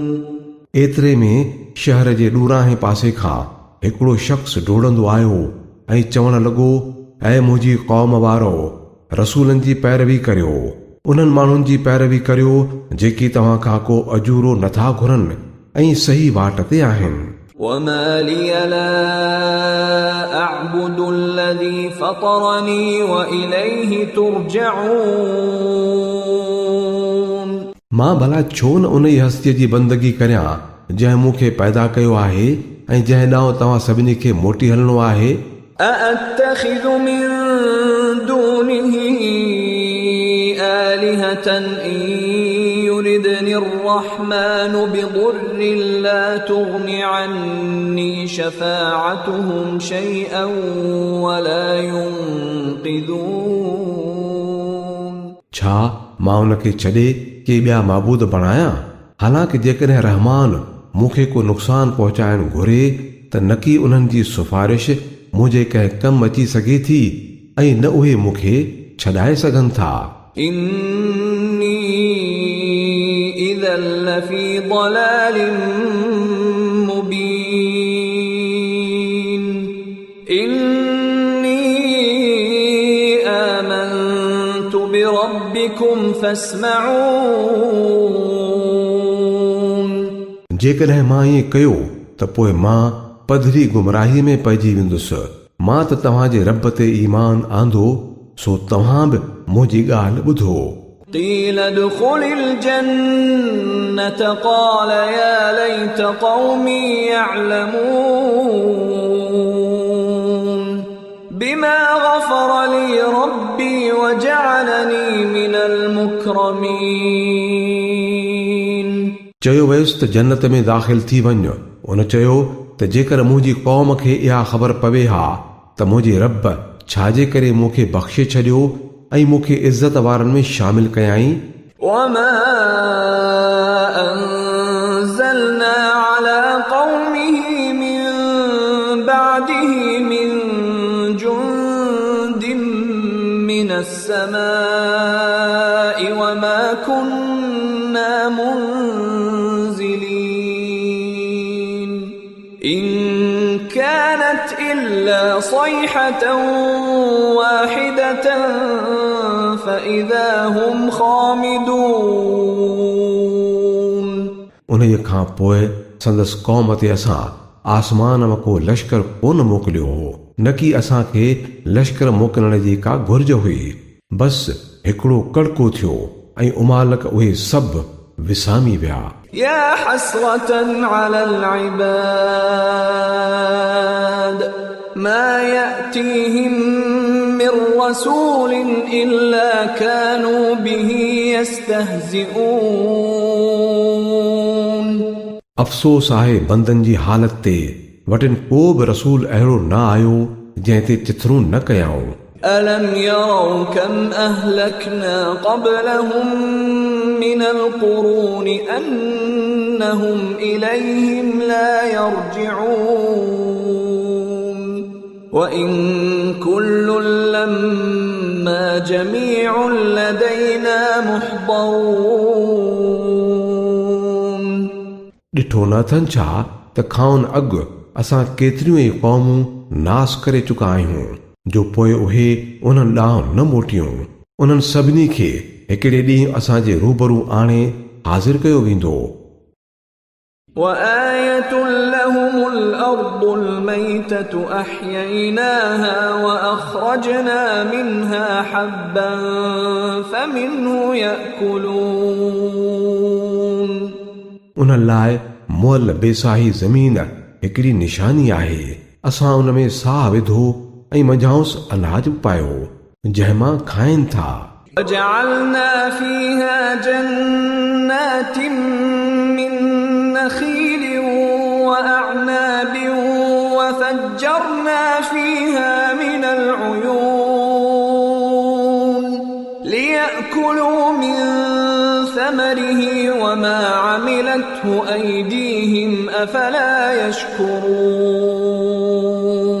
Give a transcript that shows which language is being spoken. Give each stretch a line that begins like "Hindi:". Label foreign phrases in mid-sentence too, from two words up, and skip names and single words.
Sindhi: एतिरे में शहर जे ॾूरांहे पासे खां हिकिड़ो शख़्स डोड़ंदो आयो ऐं चवण लॻो ऐं मुंहिंजी क़ौम वारो रसूलनि जी पैरवी करियो उन्हनि माण्हुनि जी पैरवी करियो जेकी तव्हां खां को अजूरो नथा घुरनि ऐं सही वाट ते आहिनि
Arabic: وما لي لا أعبد الذي فطرني وإليه ترجعون
Sindhi: मां भला छो न उन ई हस्तीअ जी बंदगी करियां जंहिं मूंखे पैदा कयो आहे ऐं जंहिं ॾांहुं तव्हां सभिनी खे मोटी हलणो आहे
Arabic: أأتخذ من دونه آلهة إن يردني الرحمن بضر لا تغن عني شفاعتهم شيئا ولا ينقذون
Sindhi: छा मां उनखे छॾे के ॿिया माबूद बणायां हालांकि जेकॾहिं रहमान मूंखे को नुक़सान पहुचाइण घुरे त न की उन्हनि जी सिफारिश मुंहिंजे कंहिं कम अची सघे थी ऐं न उहे मूंखे छॾाए सघनि था
Arabic: إني إذا لفي ضلال مبين إني آمنت بربكم فاسمعون
Sindhi: जेकॾहिं मां ईअं कयो त पोइ मां पधरी गुमराही में पइजी वेंदुसि मां त तव्हांजे रब ते ईमान आंदो सो तव्हां बि मुंहिंजी ॻाल्हि ॿुधो
Arabic: قيل ادخل الجنة قال يا ليت قومي يعلمون بما غفر لي ربي وجعلني من المكرمين
Sindhi: चयो वियुसि त जन्नत में दाख़िल थी वञ उन चयो त जेकर मुंहिंजी क़ौम खे इहा ख़बर पवे हा त मुंहिंजे रब छाजे करे मूंखे बख़्शे छॾियो ऐं मूंखे इज़त वारनि में शामिल कयाई
Arabic: وما أنزلنا على قومه من بعده من جند من السماء وما كنا منزلين إن كانت إلا صيحة واحدة فإذا هم خامدون
Sindhi: उन खां पोइ संदसि क़ौम ते असां आसमान मां को लश्कर कोन मोकिलियो हो, न कि असांखे लश्कर मोकिलण जी का घुर्ज हुई। बसि हिकिड़ो कड़को थियो ऐं उमालक उहे सभु विसामी विया।
Arabic: يا حسرة على العباد ما يأتيهم من رسول إلا كانوا به يستهزئون.
Sindhi: अफ़सोस आहे बंदनि जी हालत ते, वटिन को बि रसूल अहिड़ो न आयो जंहिं ते चिथरूं न कयाऊं।
Arabic: ألم يروا كم أهلكنا قبلهم من القرون أنهم إليهم لا يرجعون وإن كل لما جميع لدينا محضرون.
Sindhi: ॾिठो न अथनि छा त खाउन अॻु असां केतिरियूं ई क़ौमूं नास करे चुका आहियूं, जो पोइ उहे उन्हनि ॾांहुं न मोटियूं। उन्हनि सभिनी खे हिकिड़े ॾींहुं असांजे रूबरू आणे हाज़िर कयो वेंदो।
Arabic: وآية لهم الأرض الميتة أحييناها وأخرجنا منها حبا فمنه يأكلون।
Sindhi: उन्हनि लाइ मुअल बेसाही ज़मीन हिकिड़ी निशानी आहे। असां उन में साह विधो ऐं मंझाउंसि अनाज पायो जंहिं मां खाइनि था।
Arabic: وجعلنا فيها جنات من نخيل وأعناب وفجرنا فيها من العيون ليأكلوا من ثمره وما عملته أيديهم أفلا يشكرون।